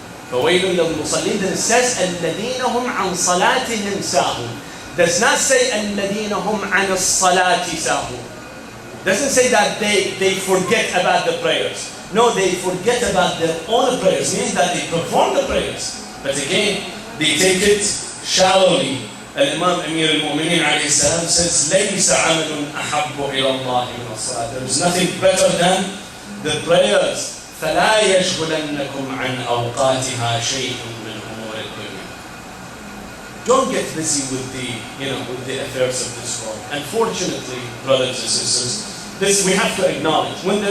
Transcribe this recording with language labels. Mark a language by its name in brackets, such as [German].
[Arabic] فَوَيْلٌ لِلْمُصَلِّينَ. [English] Then it says [Arabic] الَّذِينَ هُمْ عَنْ صَلَاتِهِمْ سَاهُونَ. [English] does not say [Arabic] الَّذِينَ هُمْ عَنِ الصَّلَاةِ سَاهُونَ. [English] Doesn't say that they forget about the prayers. No, they forget about their own prayers. Means that they perform the prayers. But again, they take it shallowly. Al-Imam Amir al-Mu'mineen alayhi salam says, [Arabic] لَيْسَ عَمَلٌ أَحَبُّ إِلَى اللَّهِ مِنَ الصَّلَاةِ. [English] There is nothing better than the prayers. [Arabic] فَلَا يَشْغُلَنَّكُمْ عَنْ أَوْقَاتِهَا شَيْءٌ مِّنْ أُمُورِ الدُّنْيَا. [English] Don't get busy with the affairs of this world. Unfortunately, brothers and sisters, this we have to acknowledge.